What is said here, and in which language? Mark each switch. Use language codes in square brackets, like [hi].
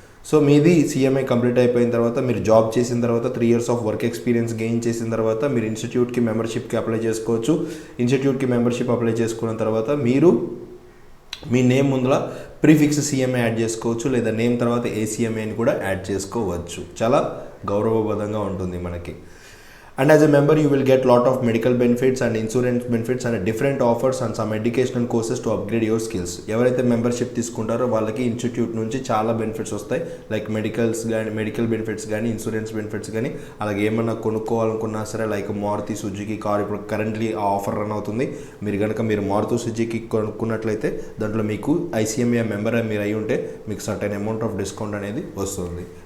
[te] So మీది CMA complete అయిపోయిన తర్వాత మీరు జాబ్ చేసిన తర్వాత 3 years of work experience gain చేసిన తర్వాత మీరు ఇన్స్టిట్యూట్కి మెంబర్షిప్కి అప్లై చేసుకోవచ్చు. ఇన్స్టిట్యూట్కి మెంబర్షిప్ అప్లై చేసుకున్న తర్వాత మీరు మీ నేమ్ ముందర ప్రీఫిక్స్ CMA యాడ్ చేసుకోవచ్చు, లేదా నేమ్ తర్వాత ACMA అని కూడా యాడ్ చేసుకోవచ్చు. చాలా గౌరవబద్ధంగా ఉంటుంది మనకి. [en] And as a member, you will get lot of medical benefits and insurance benefits and different offers and some educational courses to upgrade your skills. [te] ఎవరైతే మెంబర్షిప్ తీసుకుంటారో వాళ్ళకి ఇన్స్టిట్యూట్ నుంచి చాలా బెనిఫిట్స్ వస్తాయి, లైక్ మెడికల్ బెనిఫిట్స్ కానీ insurance benefits కానీ, అలాగే ఏమన్నా కొనుక్కోవాలనుకున్నా సరే లైక్ మారుతి సుజుకి కార్ ఇప్పుడు కరెంట్లీ ఆ ఆఫర్ రన్ అవుతుంది. మీరు మారుతి సుజుకి కొనుక్కున్నట్లయితే దాంట్లో మీకు ఐసీఎంఏ మెంబర్ మీరు అయి ఉంటే మీకు సర్టెన్ అమౌంట్ ఆఫ్ డిస్కౌంట్ అనేది వస్తుంది.